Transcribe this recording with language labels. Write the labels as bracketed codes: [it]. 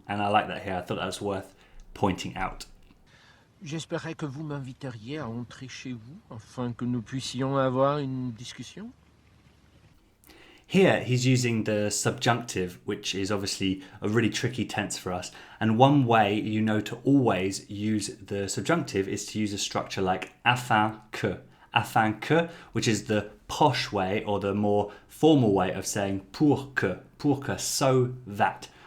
[en] And I like that here. I thought that was worth pointing out. [fr] J'espérais que vous m'inviteriez à entrer chez vous afin que nous puissions avoir une discussion. [en] Here he's using the subjunctive, which is obviously a really tricky tense for us. And one way you know to always use the subjunctive is to use a structure like afin que. Afin que, which is the posh way or the more formal way of saying pour que, so that.